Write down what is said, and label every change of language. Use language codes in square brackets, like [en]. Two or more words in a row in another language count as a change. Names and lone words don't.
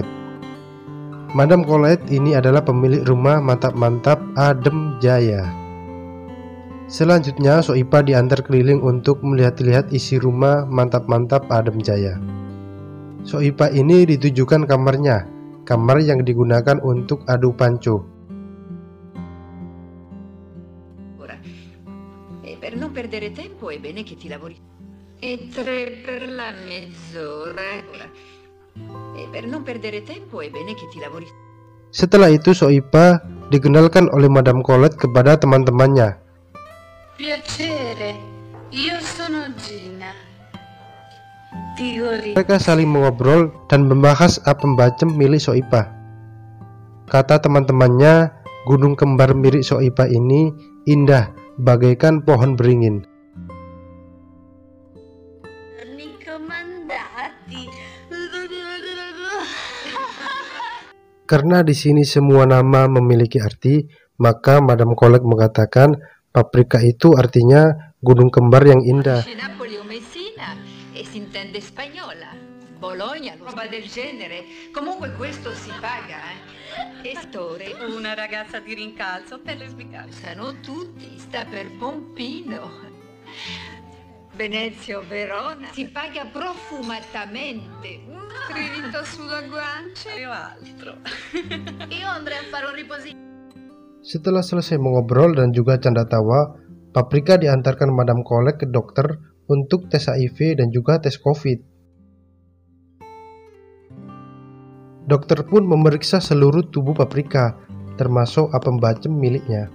[id] Madam Colette ini adalah pemilik rumah mantap-mantap Adem Jaya. Selanjutnya Soipah diantar keliling untuk melihat-lihat isi rumah mantap-mantap Adem Jaya. Soipah ini ditujukan kamarnya, kamar yang digunakan untuk adu panco. [it] Per non perdere tempo è bene che ti lavori. E 3 per la mezz'ora. E per non perdere tempo è bene che ti lavori. [id] Setelah itu Soipah dikenalkan oleh Madam Colette kepada teman-temannya. [it] Piacere, io sono Gina. [id] Mereka saling mengobrol dan membahas apem bacem milik Soipah. Kata teman-temannya, gunung kembar milik Soipah ini indah bagaikan pohon beringin. Karena di sini semua nama memiliki arti, maka Madam Colette mengatakan Paprika itu artinya gunung kembar yang indah. [it] Napoli o Messina e si intende spagnola. Bologna, roba del genere. Comunque questo si paga, Ettore, Una ragazza di rincalzo per le sbicare. sanno tutti, sta per Pompino. Venezia o Verona si paga profumatamente. Trivito sulla guancia o altro. Io andrei a fare un riposino. [id] Setelah selesai mengobrol dan juga canda tawa, Paprika diantarkan Madam Colette ke dokter untuk tes HIV dan juga tes COVID. Dokter pun memeriksa seluruh tubuh Paprika, termasuk apem bacem miliknya.